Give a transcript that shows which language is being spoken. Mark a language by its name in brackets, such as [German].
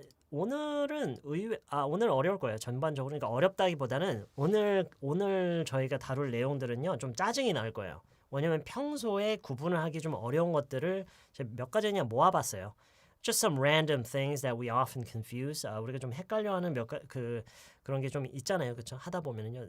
[Korean] 오늘은 오늘 어려울 거예요. 전반적으로. 그러니까 어렵다기보다는 오늘 저희가 다룰 내용들은요. 좀 짜증이 날 거예요. 왜냐면 평소에 구분을 하기 좀 어려운 것들을 제가 몇 가지 그냥 모아봤어요. [English] Just some random things that we often confuse. [Korean] 우리가 좀 헷갈려하는 그런 게 좀 있잖아요. 그렇죠? 하다 보면은요.